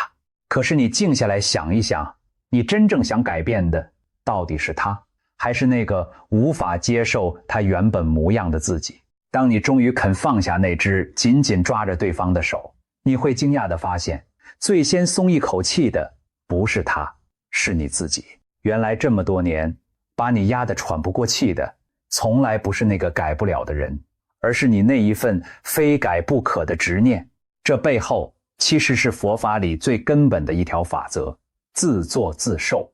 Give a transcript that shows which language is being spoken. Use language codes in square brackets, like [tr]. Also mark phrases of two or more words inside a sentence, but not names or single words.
[zh] 可是你靜下來想一想，你真正想改變的到底是他，還是那個無法接受他原本模樣的自己？當你終於肯放下那只緊緊抓着對方的手，你會驚訝地發現，最先鬆一口氣的不是他，是你自己。原來這麼多年把你壓得喘不過氣的，從來不是那個改不了的人，而是你那一份非改不可的執念。這背後其實是佛法裡最根本的一條法則：自作自受。